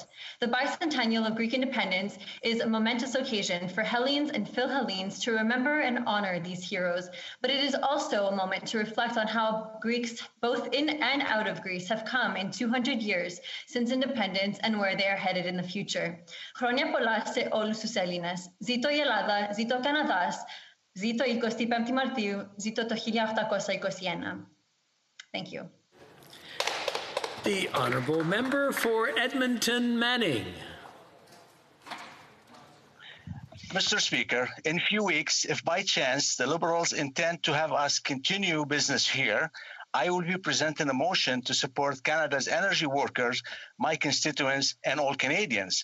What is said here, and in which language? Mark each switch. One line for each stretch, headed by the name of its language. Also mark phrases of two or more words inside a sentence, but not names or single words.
English: The bicentennial of Greek independence is a momentous occasion for Hellenes and Philhellenes to remember and honor these heroes, but it is also a moment to reflect on how Greeks, both in and out of Greece, have come in 200 years since independence and where they are headed in the future.
Greek: Χρόνια πολλά σε όλους τους Έλληνες. Ζήτω η Ελλάδα, ζήτω ο Καναδάς, ζήτω 25 Μαρτίου, ζήτω το 1821.
English: Thank you. The Honourable Member for Edmonton Manning. Mr. Speaker, in a few weeks, if by chance the Liberals intend to have us continue business here, I will be presenting a motion to support Canada's energy workers, my constituents, and all Canadians.